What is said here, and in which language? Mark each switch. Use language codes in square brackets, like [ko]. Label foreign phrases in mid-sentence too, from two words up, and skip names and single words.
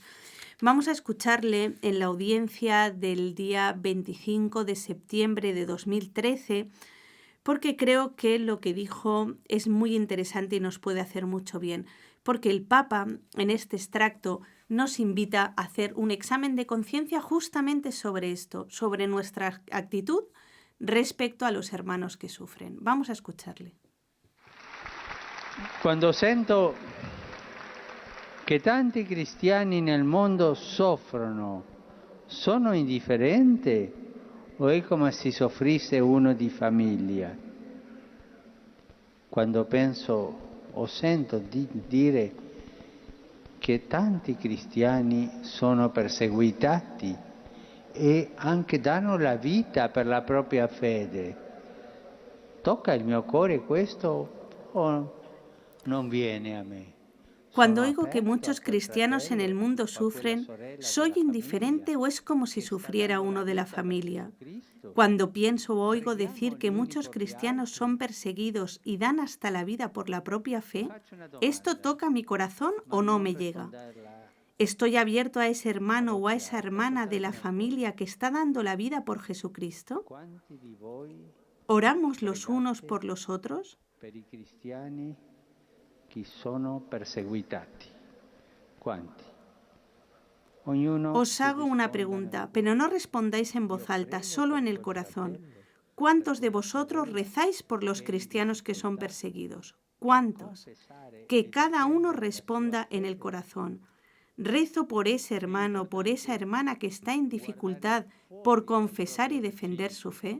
[es] Vamos a escucharle en la audiencia del día 25 de septiembre de 2013, porque creo que lo que dijo es muy interesante y nos puede hacer mucho bien, porque el Papa en este extracto nos invita a hacer un examen de conciencia justamente sobre esto, sobre nuestra actitud respecto a los hermanos que sufren. Vamos a escucharle. [it] Quando sento che tanti cristiani nel mondo soffrono, sono indifferente o è come se soffrisse uno di famiglia? Quando penso o sento di dire che tanti cristiani sono perseguitati e anche danno la vita per la propria fede, tocca il mio cuore questo o non viene a me? [es] Cuando oigo que muchos cristianos en el mundo sufren, ¿soy indiferente o es como si sufriera uno de la familia? Cuando pienso o oigo decir que muchos cristianos son perseguidos y dan hasta la vida por la propia fe, ¿esto toca mi corazón o no me llega? ¿Estoy abierto a ese hermano o a esa hermana de la familia que está dando la vida por Jesucristo? ¿Oramos los unos por los otros? [it] Chi sono perseguitati. Quanti? [es] Os hago una pregunta, pero no respondáis en voz alta, solo en el corazón. ¿Cuántos de vosotros rezáis por los cristianos que son perseguidos? ¿Cuántos? Que cada uno responda en el corazón. ¿Rezo por ese hermano, por esa hermana que está en dificultad por confesar y defender su fe?